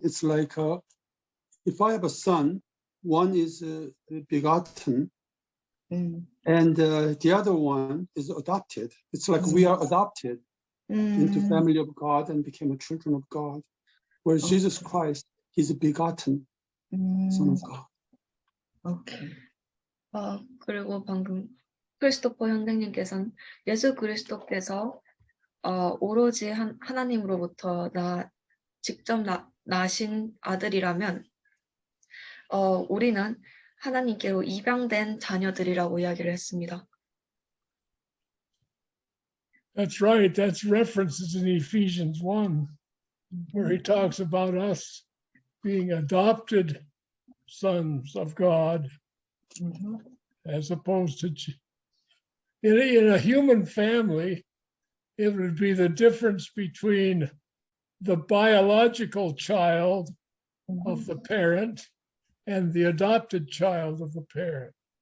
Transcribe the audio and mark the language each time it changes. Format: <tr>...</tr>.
<en>It's like if I have a son, one is begotten, and the other one is adopted. It's like we are adopted into family of God and became a children of God. Whereas Jesus Christ, he's a begotten son of God. Okay.</en> <ko>그리고 방금 크리스토퍼 형제님께서는 예수 그리스도께서 오로지 하나님으로부터 직접 나신 아들이라면 우리는 하나님께로 입양된 자녀들이라고 이야기를 했습니다.</ko> <en>That's right. That's references in Ephesians 1, where he talks about us being adopted sons of God, as opposed to in a human family, it would be the difference between the biological child of the parent and the adopted child of the parent.</en>